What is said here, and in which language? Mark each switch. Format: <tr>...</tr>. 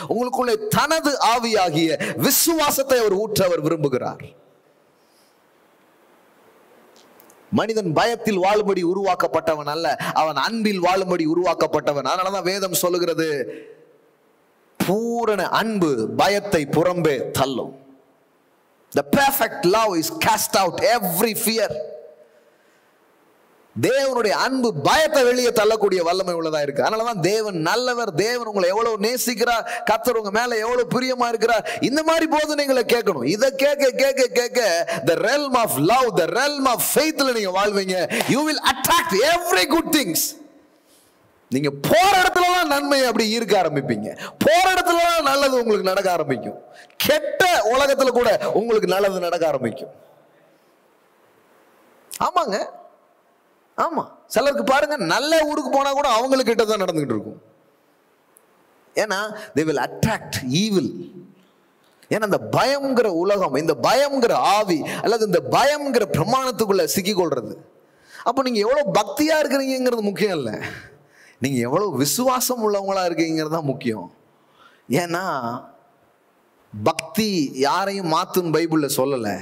<ta>உங்களுக்குள்ளே தனது ஆவியாகிய விசுவாசத்தை அவர் ஊற்ற அவர் விரும்புகிறார். மனிதன் பயத்தில் வாழும்படி உருவாக்கப்பட்டவன் அல்ல, அவன் அன்பில் வாழும்படி உருவாக்கப்பட்டவன். அதனாலதான் வேதம் சொல்லுகிறது, பூரண அன்பு பயத்தை புறம்பே தள்ளும்.</ta> <en>The perfect love is cast out every fear.</en> <ta>தேவனுடைய அன்பு பயத்தை வெளியே தள்ளக்கூடிய வல்லமை உள்ளதா இருக்கு. அதனாலதான் தேவன் நல்லவர். தேவன் உங்களை எவ்வளவு நேசிக்கிறார், கர்த்தர் உங்க மேல எவ்வளவு பிரியமா இருக்கிறார். இந்த மாதிரி போதனைகளை கேட்கணும். இதை கேட்க கேட்க கேட்க</ta> <en>the realm of love, the realm of faithல</en> <ta>நீங்க வாழ்வீங்க.</ta> <en>You will attract every good things.</en> <ta>நீங்க போற இடத்துலலாம் நன்மையை அப்படி ஈர்க்க ஆரம்பிப்பீங்க. போற இடத்துலலாம் நல்லது உங்களுக்கு நடக்க ஆரம்பிக்கும். கெட்ட உலகத்துல கூட உங்களுக்கு நல்லது நடக்க ஆரம்பிக்கும். ஆமாங்க, ஆமா. சிலருக்கு பாருங்க, நல்ல ஊருக்கு போனா கூட அவங்களுக்கு கிட்டதான் நடந்துகிட்டு இருக்கும்.</ta> <en>ஏன்னா they will attract evil.</en> <ta>ஏன்னா இந்த பயம்ங்கிற உலகம், இந்த பயம்ங்கிற ஆவி அல்லது இந்த பயம்ங்கிற பிரமாணத்துக்குள்ள சிக்கி கொள்றது. அப்போ நீங்க எவ்வளவு பக்தியா இருக்கிறீங்கிறது முக்கியம் இல்லை, நீங்க எவ்வளவு விசுவாசம் உள்ளவங்களா இருக்கீங்கிறது தான் முக்கியம். ஏன்னா பக்தி யாரையும் மாத்தும் பைபிள்ல சொல்லல.</ta>